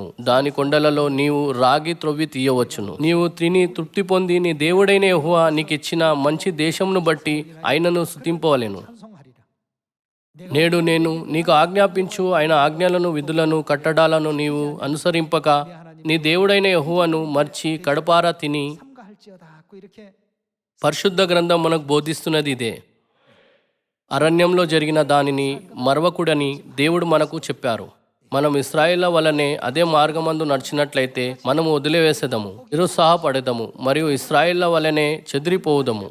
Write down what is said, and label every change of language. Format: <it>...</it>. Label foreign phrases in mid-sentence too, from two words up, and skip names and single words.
<te>దాని కొండలలో నీవు రాగి త్రొవ్వి తీయవచ్చును. నీవు తిని తృప్తి పొంది నీ దేవుడైన యెహోవా నీకిచ్చిన మంచి దేశమును బట్టి ఆయనను స్తుతింపవలెను.</te> <ko>찬송하리라.</ko> <te>నేడు నేను నీకు ఆజ్ఞాపించు ఆయన ఆజ్ఞలను, విధులను, కట్టడాలను నీవు అనుసరింపక నీ దేవుడైన యెహోవాను మర్చి కడపారా తిని.</te> <ko>삼가할지어다 하고 이렇게</ko> <te>పరిశుద్ధ గ్రంథం మనకు బోధిస్తున్నది ఇదే. అరణ్యంలో జరిగిన దానిని మరవకుడని దేవుడు మనకు చెప్పారు. మనం ఇశ్రాయేళ్ల వలనే అదే మార్గమందు నడిచినట్లయితే మనము వదిలివేసేదము, నిరుత్సాహపడేదము మరియు ఇశ్రాయేళ్ల వలనే చెదిరిపోవుదము.</te>